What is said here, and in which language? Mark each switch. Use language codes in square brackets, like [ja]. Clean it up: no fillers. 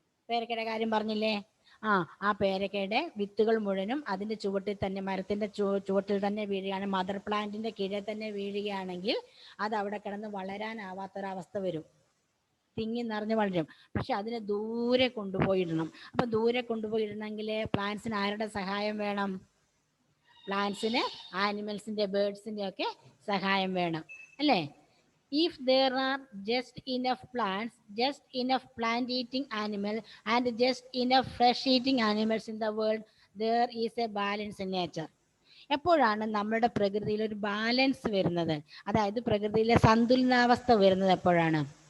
[ml] പേരക്കയുടെ കാര്യം പറഞ്ഞില്ലേ? ആ പേരക്കയുടെ വിത്തുകൾ മുഴുവനും അതിന്റെ ചുവട്ടിൽ തന്നെ, മരത്തിന്റെ ചുവട്ടിൽ തന്നെ വീഴുകയാണ്, മദർ പ്ലാന്റിന്റെ കീഴെ തന്നെ വീഴുകയാണെങ്കിൽ അത് അവിടെ കിടന്ന് വളരാനാവാത്തൊരവസ്ഥ വരും. തിങ്ങി നിറഞ്ഞ് വളരും. പക്ഷെ അതിനെ ദൂരെ കൊണ്ടുപോയിടണം. അപ്പൊ ദൂരെ കൊണ്ടുപോയിടണമെങ്കിൽ പ്ലാന്റ്സിന് ആരുടെ സഹായം വേണം? പ്ലാന്റ്സിന് ആനിമൽസിന്റെ, ബേർഡ്സിന്റെ ഒക്കെ സഹായം വേണം, അല്ലേ? [en] If there are just enough plants, just enough plant-eating animal and just enough fresh-eating animals in the world, there is a balance in nature. [ml] എപ്പോഴാണ് നമ്മുടെ പ്രകൃതിയിൽ ഒരു ബാലൻസ് വരുന്നത്? അതായത് പ്രകൃതിയിലെ സന്തുലനാവസ്ഥ വരുന്നത് എപ്പോഴാണ്?